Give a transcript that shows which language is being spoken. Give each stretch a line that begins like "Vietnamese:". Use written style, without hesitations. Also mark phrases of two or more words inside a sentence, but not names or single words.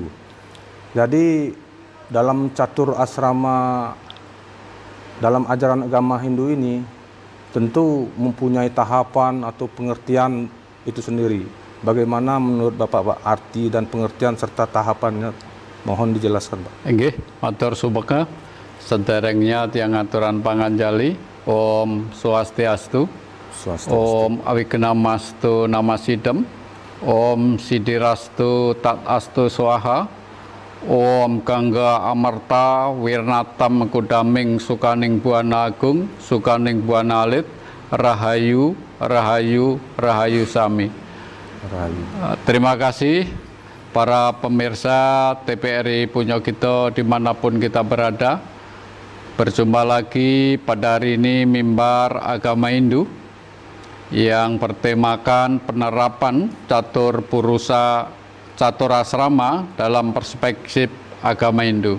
Indonesian: Jadi dalam catur asrama dalam ajaran agama Hindu ini tentu mempunyai tahapan atau pengertian itu sendiri. Bagaimana menurut Bapak Pak arti dan pengertian serta tahapannya? Mohon dijelaskan Pak.
Balinese: Nggih, matur subeka. Sederengnya tiang aturan panganjali.
Sanskrit: Om Swastiastu. Om Awignamastu Namasidam. Om Sidirastu Tatastu Swaha. Om Gangga Amarta Wirnatam Kudaming Sukaning Buana Agung Sukaning Buana Alit.
Kawi: Rahayu Rahayu Rahayu Sami. Rahayu.
Indonesian: Terima kasih para pemirsa TVRI Punyokito dimanapun kita berada. Berjumpa lagi pada hari ini Mimbar Agama Hindu yang bertemakan penerapan catur purusa catur asrama dalam perspektif agama Hindu.